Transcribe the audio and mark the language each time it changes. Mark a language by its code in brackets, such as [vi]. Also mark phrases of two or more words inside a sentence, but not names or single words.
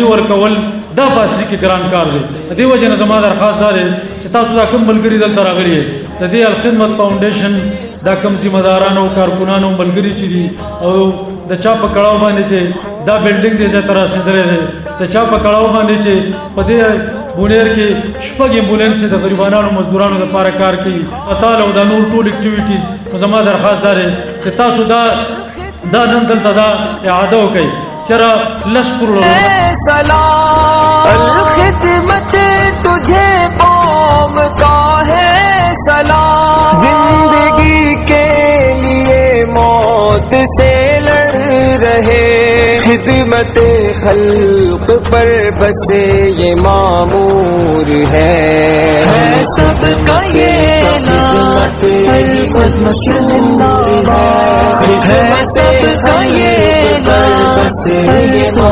[ps] ورکول دا باسي کې ګران کار دی د دې وجه نه زما درخواست ده چې تاسو دا کوم ملګری دلته راغلي د دې الخدمت فاونډیشن دا کوم ذمہ دارانو کارکونانو ملګری چې دي او د چا په کړهو باندې چې دا بلډینګ دې ځای تر رسیدلې ده د چا په کړهو باندې چې په دې بونیر کې شپږ ایمبولانس د غریبانو مزدورانو لپاره کار کوي پتاله او د نور ټول اکټیویټیز زما درخواست ده چې تاسو دا نن دلته دا اعاده وکړئ چرا لشکر [ur] سلام الخدمت تجھے قوم کا ہے سلام زندگی کے لیے موت سے لڑ رہے خدمت خلق پر بس یہ معمور ہے سب کا یہ نام خدمت زندہ ہے سب کا یہ نام